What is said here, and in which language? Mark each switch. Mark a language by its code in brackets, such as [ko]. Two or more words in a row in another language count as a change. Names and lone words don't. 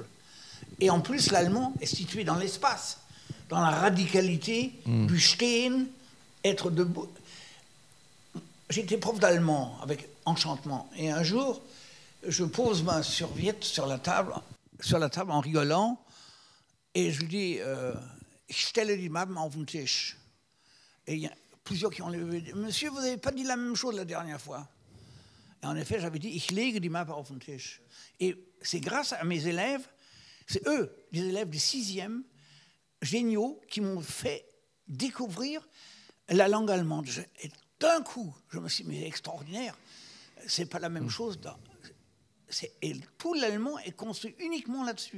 [fr] Et en plus, l'allemand est situé dans l'espace, dans la radicalité du stehen, être debout. J'étais prof d'allemand avec enchantement. Et un jour, je pose ma serviette sur la table en rigolant, et je lui dis [de] ich stelle die Mappen auf den Tisch. [fr] Et il y a plusieurs qui ont levé. Monsieur, vous n'avez pas dit la même chose la dernière fois. Et en effet, j'avais dit [de] ich lege die Mappe auf den Tisch. [fr] Et c'est grâce à mes élèves, c'est eux, les élèves du 6e, géniaux, qui m'ont fait découvrir la langue allemande. Et d'un coup, je me suis dit, mais extraordinaire, c'est pas la même chose. Et tout l'allemand est construit uniquement là-dessus.